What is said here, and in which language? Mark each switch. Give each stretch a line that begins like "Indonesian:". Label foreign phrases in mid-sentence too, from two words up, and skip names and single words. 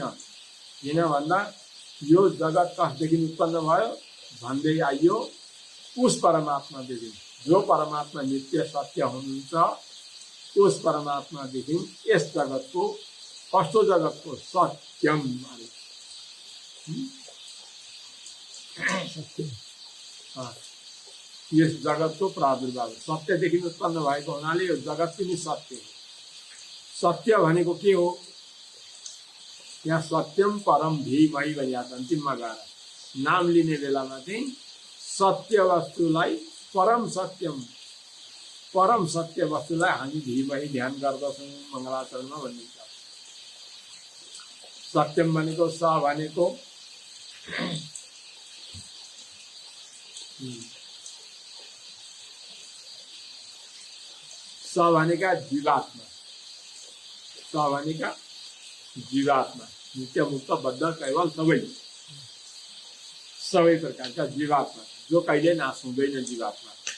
Nepali: किन भन्दा यो जगत कसदेखि उत्पन्न भयो भन्दै आइयो उस परमात्मादेखि, जो परमात्मा नित्य सत्य हुनुहुन्छ उस परमात्मादेखि यस जगतको कस्तो जगतको सत्यम यस जगतको प्रादुर्भाव सत्यदेखि उत्पन्न भएको हुनाले यो जगत पनि सत्य हो। सत्य भनेको के हो? यहाँ
Sanskrit: सत्यम परम धीमहि
Nepali: भनिएको छ। अन्तिममा गएर नाम लिने बेलामा चाहिँ सत्य वस्तुलाई
Sanskrit: परम सत्यम,
Nepali: परम सत्य वस्तुलाई हामी धीमही ध्यान गर्दछौँ मङ्गलाचरणमा भनिन्छ। सत्यम भनेको स भनेको स भनेका जीवात्मा, स भनेका जीवात्मा, नित्य मुक्त बद्ध कैवल सबै प्रकारका जीवात्मा जो कहिले नाश हुँदैन जीवात्मा।